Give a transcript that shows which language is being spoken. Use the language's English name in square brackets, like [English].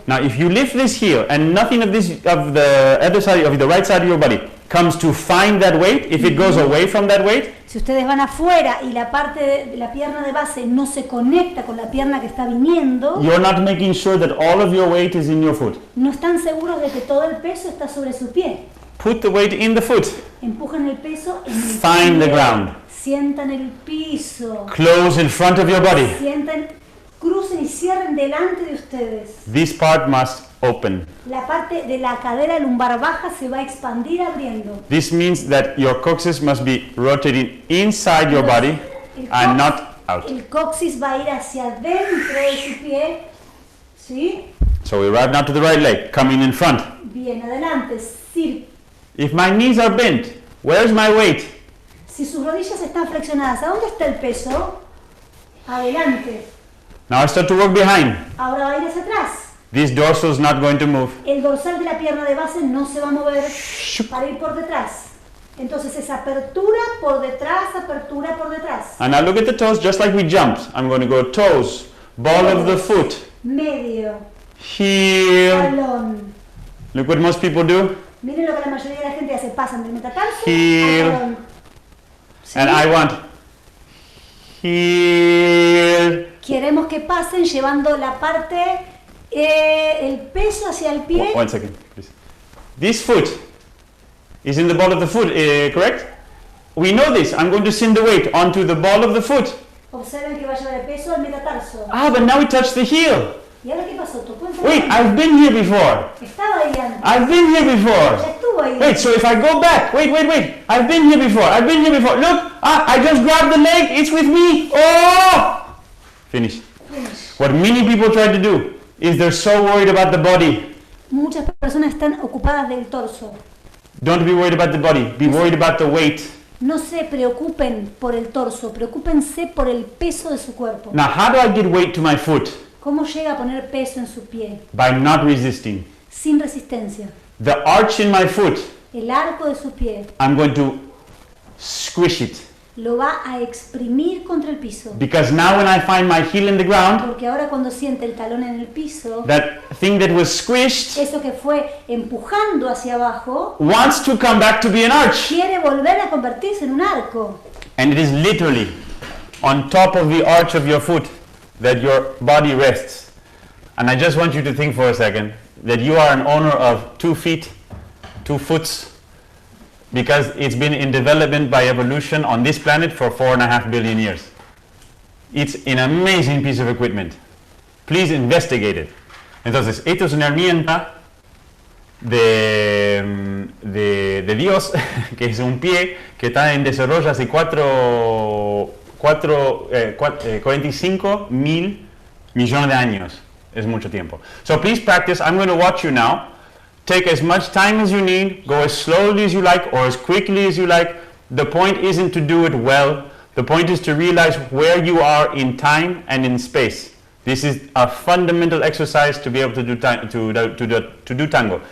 [English] Now if you lift this heel and nothing of the other side of the right side of your body comes to find that weight, if it goes away from that weight, [Spanish] Si ustedes van afuera y la parte de la pierna de base no se conecta con la pierna que está viniendo, [English] you're not making sure that all of your weight is in your foot. [Spanish] no están seguros de que todo el peso está sobre su pie. [English] Put the weight in the foot. [Spanish] Empujan el peso en el [English] Find the [Spanish] pie. [English] ground. [Spanish] Sientan el piso. [English] Close in front of your body. [Spanish] Sientan, crucen y cierren delante de ustedes. [English] This part must open. [Spanish] La parte de la cadera lumbar baja se va a expandir abriendo. [English] This means that your coccyx must be rotating inside your body and not out. [Spanish] El coxis va a ir hacia adentro de su pie. ¿Sí? [English] So we arrive now to the right leg, coming in front. [Spanish] Bien, adelante. [English] If my knees are bent, where's my weight? [Spanish] Si sus rodillas están flexionadas, ¿a dónde está el peso? Adelante. [English] Now I start to work behind. [Spanish] Ahora va a ir hacia atrás. [English] This dorsal is not going to move. [Spanish] El dorsal de la pierna de base no se va a mover para ir por detrás. Entonces es apertura por detrás, apertura por detrás. [English] And now look at the toes, just like we jumped. I'm going to go toes, ball of the foot, [Spanish] Medio, [English] heel. [Spanish] talón. [English] Look what most people do. [Spanish] Miren lo que la mayoría de la gente hace, pasan del metatarso [English] Heel. [Spanish] al talón. ¿Sí? [English] And I want heel. [Spanish] Queremos que pasen llevando la parte, el peso hacia el pie. [English] One second, please. This foot is in the ball of the foot, correct? We know this. I'm going to send the weight onto the ball of the foot. Observen que va a llevar el peso al metatarso. Ah, but now we touch the heel. [Spanish] ¿Y ahora qué pasó? ¿Tocó el [English] Wait, [Spanish] talón? [English] I've been here before. [Spanish] Estaba ahí antes. [English] I've been here [Spanish] Ya [English] before. [Spanish] estuvo ahí. [English] Wait, so if I go back, wait. I've been here before. Look, I just grabbed the leg. It's with me. Oh! Finish. What many people try to do is they're so worried about the body. [Spanish] Muchas personas están ocupadas del torso. [English] Don't be worried about the body. Be worried about the weight. [Spanish] No se preocupen por el torso, preocúpense por el peso de su cuerpo. [English] Now, how do I get weight to my foot? [Spanish] ¿Cómo llega a poner peso en su pie? [English] By not resisting. [Spanish] Sin resistencia. [English] The arch in my foot, [Spanish] El arco de su pie. [English] I'm going to squish it. [Spanish] Lo va a exprimir contra el piso. [English] Because now when I find my heel in the ground, [Spanish] Porque ahora cuando siente el talón en el piso, [English] that thing that was squished [Spanish] eso que fue empujando hacia abajo, [English] wants to come back to be an arch. [Spanish] quiere volver a convertirse en un arco. [English] And it is literally on top of the arch of your foot that your body rests. And I just want you to think for a second that you are an owner of 2 feet, 2 foots, because it's been in development by evolution on this planet for 4.5 billion years. It's an amazing piece of equipment. Please investigate it. [Spanish] Entonces, esto es una herramienta de Dios, que es un pie que está en desarrollo hace 45 mil millones de años. Es mucho tiempo. [English] So please practice. I'm going to watch you now. Take as much time as you need. Go as slowly as you like or as quickly as you like. The point isn't to do it well. The point is to realize where you are in time and in space. This is a fundamental exercise to be able to do tango.